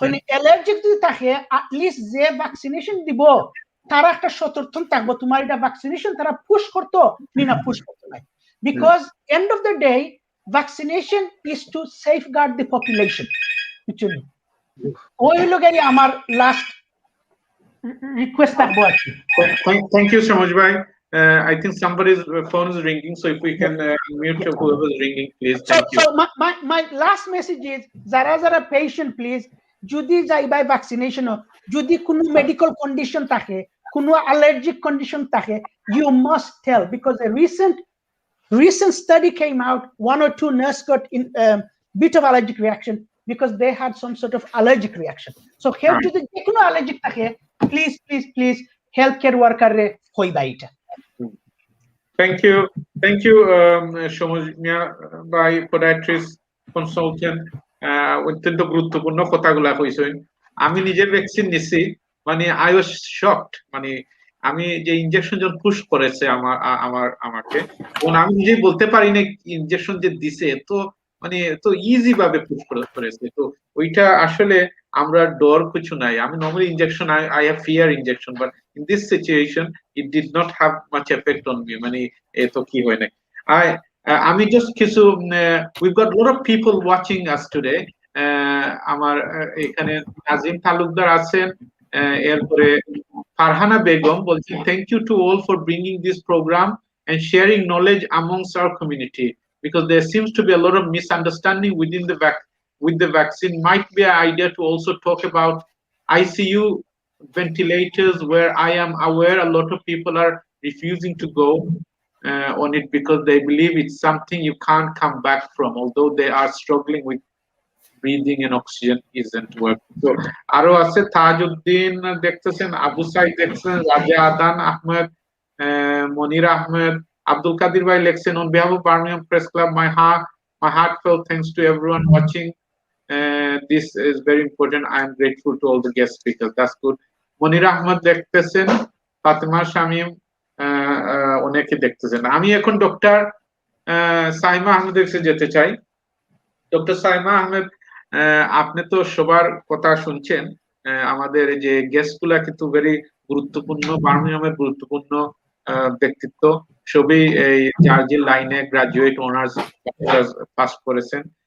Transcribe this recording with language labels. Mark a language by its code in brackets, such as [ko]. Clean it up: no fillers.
[bn] Allergic যদি থাকে at least যে ভ্যাকসিনেশন দিব তারা একটা সতর্ক থাকবো তোমার এটা ভ্যাকসিনেশন তারা পুশ করতো না পুশ করতো না, [en] Because end of the day vaccination is to safeguard the population. [bn] বুঝছেন? ওই লোকেরই আমার লাস্ট রিকোয়েস্ট থাকবো আর কি। [en] Thank you Samuj ভাই। I think somebody's phone is ringing, so if we can mute whoever is ringing, please. Thank you. So my last message is [bn] যারা patient please যদি যাইবাই vaccination, যদি কোনো মেডিকেল কন্ডিশন থাকে, [en] কোনো allergic condition থাকে, you must tell, because a recent study came out, 1 or 2 nurse got in bit of allergic reaction because they had some sort of allergic reaction. [bn] So help যদি যে কোনো allergic থাকে please health care worker রে কইবা এটা। Thank you সমুজ মিয়া ভাই, podiatrist consultant, অত্যন্ত গুরুত্বপূর্ণ কথাগুলা কইছেন। আমি নিজে ভ্যাকসিন নিছি, মানে [en] I was shocked, [bn] মানে আমি যে ইনজেকশন যখন পুশ করেছে আমাকে আমি নিজেই বলতে পারি না ইনজেকশন যে দিছে তো মানে তো ইজি ভাবে পুশ করেছে। তো ওইটা আসলে আমরা ডর কিছু নাই। আমি normally injection [en] I have fear injection, but in this situation it did not have much effect on me, [bn] মানে এতো কি হয় না। আমি জাস্ট কিছু [en] We've got lot of people watching us today. [bn] আমার এখানে নাজিম তালুকদার আছেন, এরপরে ফারহানা বেগম বলছেন [en] Thank you to all for bringing this programme and sharing knowledge amongst our community, because there seems to be a lot of misunderstanding within with the vaccine. Might be an idea to also talk about ICU ventilators, where I am aware a lot of people are refusing to go on it because they believe it's something you can't come back from, although they are struggling with breathing and oxygen isn't working. [bn] So aro আছে তাজউদ্দিন দেখতেছেন, আবু সাইদ দেখতেছেন, রাজা আদান Ahmed, Monir Ahmed, Abdul Qadir Bhai [en] lecture on behalf of Birmingham Press Club. My heartfelt thanks to everyone watching. This is very important. I am grateful to all the guest speakers. That's good. [bn] Monir Ahmed দেখতেছেন, ফাতেমা শামীম অনেকে দেখতেছেন। আমি এখন doctor Saima আহমেদের কাছে যেতে চাই। Doctor Saima Ahmed, আপনি তো সবার কথা শুনছেন, আমাদের এই যে গেস্টগুলা কিন্তু ভেরি গুরুত্বপূর্ণ, বার্মিংহামের গুরুত্বপূর্ণ ব্যক্তিত্ব, সবই এই জার্জি লাইনে গ্রাজুয়েট, অনার্স, পাস করেছেন।